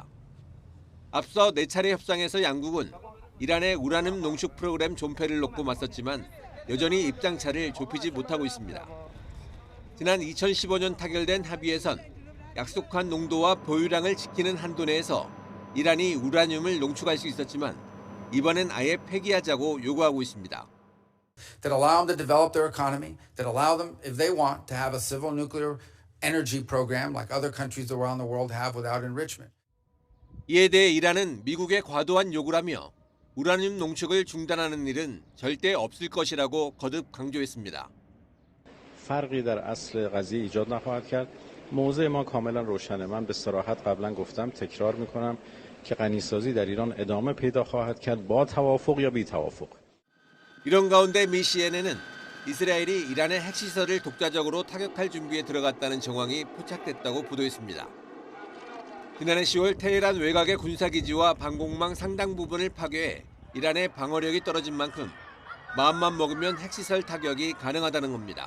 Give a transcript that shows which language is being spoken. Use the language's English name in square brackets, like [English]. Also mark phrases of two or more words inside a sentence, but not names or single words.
[Korean] 앞서 4차례 협상에서 양국은 이란의 우라늄 농축 프로그램 존폐를 놓고 맞섰지만 여전히 입장차를 좁히지 못하고 있습니다. 지난 2015년 타결된 합의에선 약속한 농도와 보유량을 지키는 한도 내에서 이란이 우라늄을 농축할 수 있었지만 이번엔 아예 폐기하자고 요구하고 있습니다. [English] That allow them to develop their economy, that allow them, if they want, to have a civil nuclear energy program like other countries around the world have without enrichment. [Korean] 이에 대해 이란은 미국의 과도한 요구라며 우라늄 농축을 중단하는 일은 절대 없을 것이라고 거듭 강조했습니다. [Persian] فرقی در اصل قضیه ایجاد نخواهد کرد. موضع ما کاملا روشنه. من به صراحت قبلا گفتم، تکرار میکنم که غنیسازی در ایران ادامه پیدا خواهد کرد با توافق یا بی توافق. [Korean] 이런 가운데 미 CNN은 이스라엘이 이란의 핵시설을 독자적으로 타격할 준비에 들어갔다는 정황이 포착됐다고 보도했습니다. 지난해 10월 테헤란 외곽의 군사기지와 방공망 상당 부분을 파괴해 이란의 방어력이 떨어진 만큼 마음만 먹으면 핵시설 타격이 가능하다는 겁니다.